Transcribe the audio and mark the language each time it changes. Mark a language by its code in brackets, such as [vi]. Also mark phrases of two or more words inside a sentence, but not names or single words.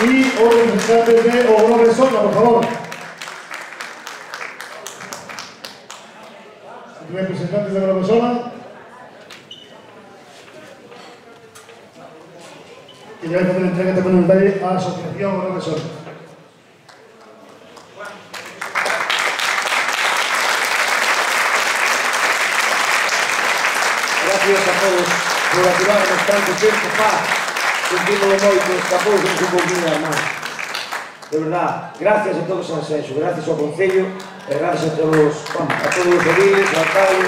[es] Y os representantes de Ogrobe Sona, por favor. Representantes de Ogrobe Sona. Que ya voy a hacer entrega también un detalle a la Asociación Ogrobe Sona. [gl] Gracias a todos por aturarnos tanto tempo, sentímolo moito, escapou un pouquinho máis. [es] De verdad, [gl] gracias a todos a Sanxenxo, gracias ao Concello, e gracias a todos os ediles, ao alcalde.